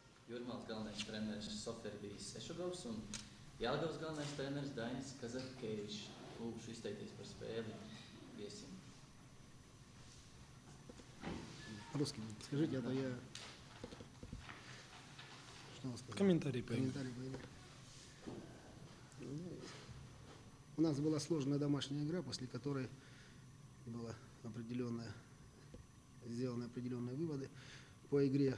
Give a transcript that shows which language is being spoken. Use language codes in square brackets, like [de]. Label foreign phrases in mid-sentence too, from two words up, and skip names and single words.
[lv] Jūrmālas galvenais treneris Soferbijs Ešogovs un Jelgavas galvenais treneris Dainis Kazakkevičs. Lūkšu izteikties par spēli viesim. [ru] Русский, скажите, это я... Что вам сказать? Комментарий по игре. У нас была сложная домашняя игра, после которой была сделаны определенные выводы по игре.